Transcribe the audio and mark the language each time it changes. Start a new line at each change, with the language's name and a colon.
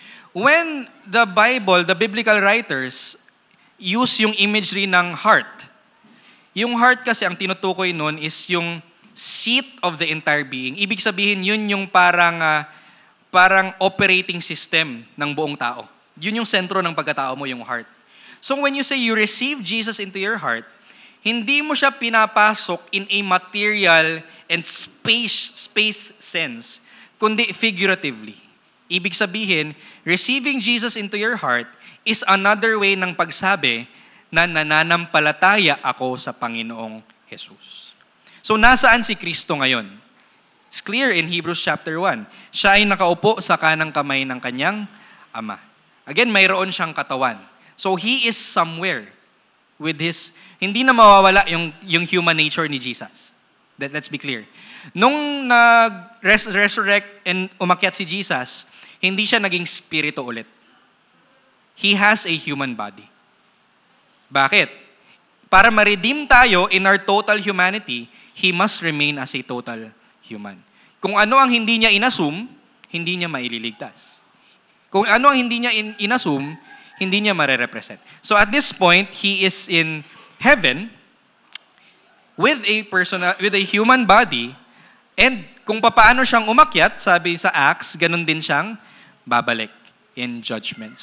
English: When the Bible, the biblical writers, use yung imagery ng heart.
Filipino: Yung heart kasi ang tinutukoy nun is yung
English: seat of the entire being.
Filipino: Ibig sabihin, yun yung parang operating system ng buong tao. Yun yung sentro ng pagkatao mo, yung heart.
English: So when you say you receive Jesus into your heart,
Filipino: hindi mo siya pinapasok
English: in a material and space sense,
Filipino: kundi figuratively. Ibig sabihin,
English: receiving Jesus into your heart is another way
Filipino: ng pagsabi na nananampalataya ako sa Panginoong Jesus. So nasaan si Kristo ngayon?
English: It's clear in Hebrews chapter 1.
Filipino: Siya ay nakaupo sa kanang kamay ng kanyang Ama. Again, mayroon siyang katawan.
English: So He is somewhere with His,
Filipino: hindi na mawawala yung
English: human nature ni Jesus. Let's be clear.
Filipino: Nung nag-resurrect and umakyat si Jesus, hindi siya naging spirito ulit.
English: He has a human body.
Filipino: Bakit? Para ma-redeem tayo
English: in our total humanity, He must remain as a total human.
Filipino: Kung ano ang hindi niya inassume, hindi niya maililigtas. Kung ano ang hindi niya inassume, hindi niya mare-represent.
English: So at this point, He is in heaven with a human body,
Filipino: and kung papaano siyang umakyat, sabi sa Acts, ganun din siyang babalik
English: in judgment.